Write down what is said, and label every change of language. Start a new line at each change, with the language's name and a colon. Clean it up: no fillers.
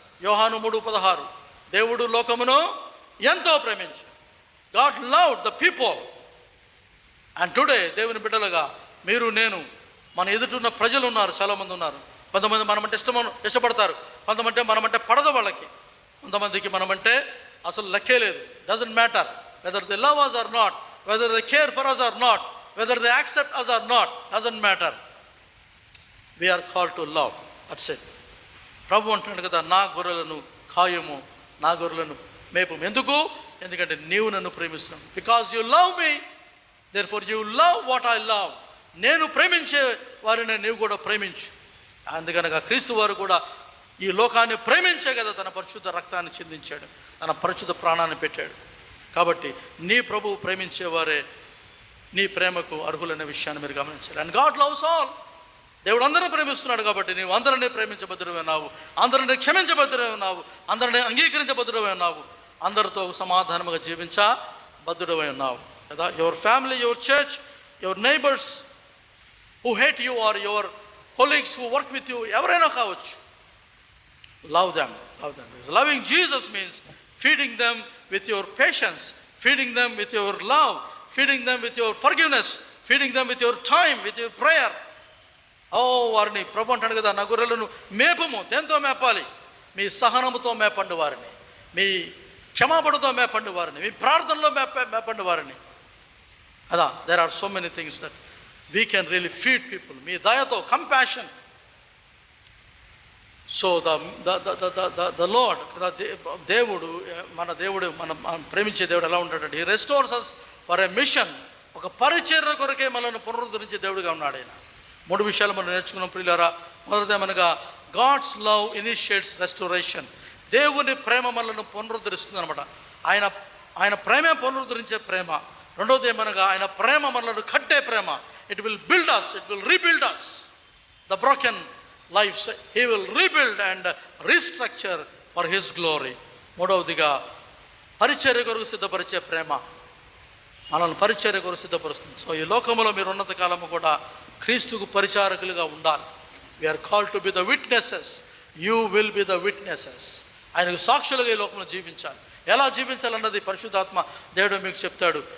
Telugu: యోహాను 3:16, దేవుడు లోకమును ఎంతో ప్రేమించి,
English: God loved the people.
Telugu: And today దేవుని బిడ్డలుగా మీరు, నేను, మన ఎదుటిన్న ప్రజలు ఉన్నారు, చాలామంది ఉన్నారు. కొంతమంది మనమంటే ఇష్టపడతారు, కొంతమంది మనమంటే పడదు వాళ్ళకి, కొంతమందికి మనమంటే అసలు లెక్కే లేదు.
English: Doesn't matter whether they love us or not, whether they care for us or not, whether they accept us or not, doesn't matter. We are called to love. That's it.
Telugu: ప్రభు అంటున్నాడు కదా, నా గొర్రెలను కాయము, నా గొర్రెలను మేపు. ఎందుకు? ఎందుకంటే నీవు నన్ను ప్రేమిస్తున్నావు.
English: Because you love me, therefore you love what I love.
Telugu: నేను ప్రేమించే వారిని నీవు కూడా ప్రేమించు. అందుకనగా క్రీస్తు వారు కూడా ఈ లోకాన్ని ప్రేమించే కదా తన పరిశుద్ధ రక్తాన్ని చిందించాడు, తన పరిశుద్ధ ప్రాణాన్ని పెట్టాడు. కాబట్టి నీ ప్రభువు ప్రేమించేవారే నీ ప్రేమకు అర్హులనే విషయాన్ని మీరు గమనించాలి.
English: And God loves all.
Telugu: దేవుడు అందరూ ప్రేమిస్తున్నాడు కాబట్టి నీవు అందరినీ ప్రేమించబద్దుడమే ఉన్నావు, అందరినీ క్షమించబద్దుడమే ఉన్నావు, అందరినీ అంగీకరించబద్దుడమే ఉన్నావు, అందరితో సమాధానముగా జీవించబద్దుడమే ఉన్నావు కదా.
English: your family, your church, your neighbours who hate you or your colleagues who work with you,
Telugu: ఎవరైనా కావచ్చు,
English: Love them, love them. Loving Jesus means feeding them with your patience, feeding them with your love, feeding them with your forgiveness, feeding them with your time, with your prayer.
Telugu: వారిని ప్రభు అంటాడు కదా, నా గొర్రెలను మేపము. దేంతో మేపాలి? మీ సహనముతో మేపండు వారిని, మీ క్షమాపణతో మేపండు వారిని, మీ ప్రార్థనలో మేపండు వారిని.
English: అదా, there are so many things that we can really feed people.
Telugu: మీ దయతో, కంపాషన్.
English: so the Lord,
Telugu: దేవుడు, మన దేవుడు, మనం ప్రేమించే దేవుడు ఎలా ఉంటాడంటే,
English: He restores us for a mission.
Telugu: ఒక పరిచర్య కొరకే మనల్ని పునరుద్ధరించే దేవుడుగా ఉన్నాడు ఆయన. 3 విషయాలు మనం నేర్చుకున్నాం ప్రియులారా. మొదటిదేమనగా,
English: God's love initiates restoration.
Telugu: దేవుని ప్రేమ మనల్ని పునరుద్ధరిస్తుంది అనమాట. ఆయన ప్రేమే పునరుద్ధరించే ప్రేమ. రెండోది ఏమనగా, ఆయన ప్రేమ మనల్ని కట్టే ప్రేమ.
English: It will build us, it will rebuild us. The broken lives. He will rebuild and restructure for His glory.
Telugu: మూడవదిగా పరిచర్య కొరకు సిద్ధపరిచే ప్రేమ మనల్ని పరిచర్య కొరకు సిద్ధపరుస్తుంది. సో ఈ లోకంలో మీరు ఉన్నత కాలము కూడా క్రీస్తుకు పరిచారకులుగా ఉండాలి.
English: We are called to be the witnesses. You will be the witnesses.
Telugu: ఆయనకు సాక్షులుగా ఈ లోకంలో జీవించాలి. ఎలా జీవించాలన్నది పరిశుద్ధాత్మ దేవుడు మీకు చెప్తాడు.